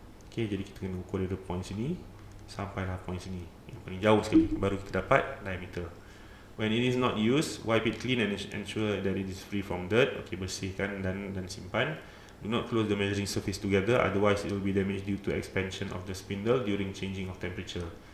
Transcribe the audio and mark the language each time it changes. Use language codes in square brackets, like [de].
[ms] Okey, jadi kita kena ukur dari point sini sampailah point sini, yang paling jauh sekali, baru kita dapat diameter. [en] When it is not used, wipe it clean and ensure that it is free from dirt. [ms] Okey, bersihkan dan simpan. [en] Do not close the measuring surface together, otherwise it will be damaged due to expansion of the spindle during changing of temperature.